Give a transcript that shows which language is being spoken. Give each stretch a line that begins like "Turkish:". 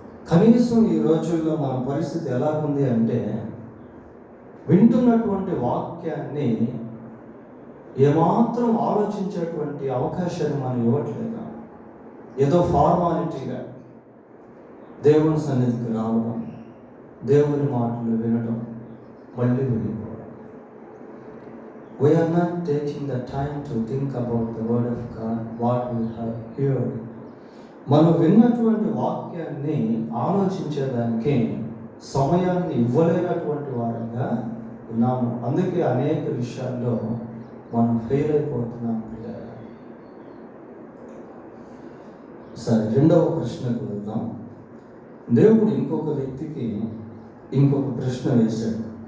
Telugu: కనీసం ఈ రోజుల్లో మన పరిస్థితి ఎలా ఉంది అంటే, వింటున్నటువంటి వాక్యాన్ని ఏమాత్రం ఆలోచించేటువంటి అవకాశాన్ని మనం ఇవ్వట్లేదు. ఏదో ఫార్మాలిటీగా దేవుని సన్నిధికి రావడం, దేవుని మాటలు వినడం, మళ్ళీ వెళ్ళిపోవడం.
English: We are not taking the time to think about the word of God, what we have heard.
Telugu: మనం విన్నటువంటి వాక్యాన్ని ఆలోచించేదానికి సమయాన్ని ఇవ్వలేనటువంటి వారంగా ఉన్నాము. అందుకే అనేక విషయాల్లో మనం ఫెయిల్ అయిపోతున్నాం. సరే, రెండవ ప్రశ్నకు వెళ్దాం. దేవుడు ఇంకొక వ్యక్తికి ఇంకొక ప్రశ్న వేశాడు.